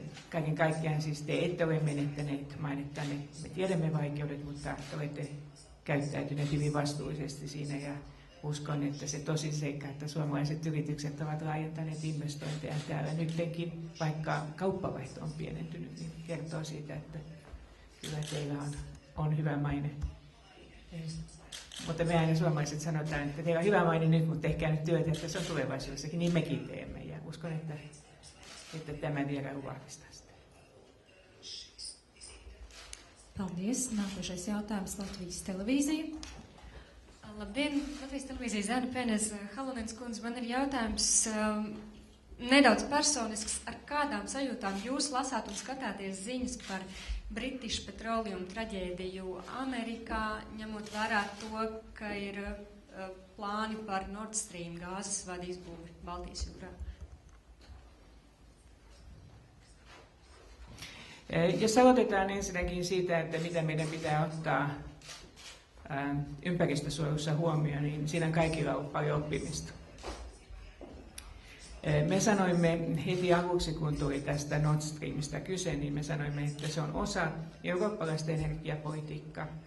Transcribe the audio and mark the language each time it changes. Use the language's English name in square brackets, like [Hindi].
[Finnish] Kaiken kaikkiaan siis te ette ole menettäneet mainittanne. Me tiedämme vaikeudet, mutta te olette käyttäytyneet hyvin vastuullisesti siinä ja uskon, että se tosiseikka, että suomalaiset yritykset ovat laajentaneet investointeja täällä nytkin, vaikka kauppavaihto on pienentynyt, niin kertoo siitä, että kyllä teillä on hyvä maine. Mutta me aina suomalaiset sanotaan, että teillä on hyvä maine nyt, mutta tehkää nyt työtä, että se on tulevaisuudessakin, niin mekin teemme. Ja uskon, että tämä vierailu vahvistaa sitä. [Latvian] Paldies. Nākošais jautājums Latvijas televīzija. Labdien, Latvijas televīzija Zana Penes, Halonens kundze. Man ir jautājums nedaudz personisks. Ar kādām sajūtām jūs lasāt un skatāties ziņas par British Petroleum traģēdiju Amerikā, ņemot vērā to, ka ir plāni par Nord Stream gāzes vadu izbūvi Baltijas jūrā? [Finnish] Jos aloitetaan ensinnäkin siitä, että mitä meidän pitää ottaa ympäristösuojelussa huomioon, niin siinä kaikilla on paljon oppimista. Me sanoimme heti aluksi, kun tuli tästä Nord Streamista kyse, niin me sanoimme, että se on osa eurooppalaista energiapolitiikkaa.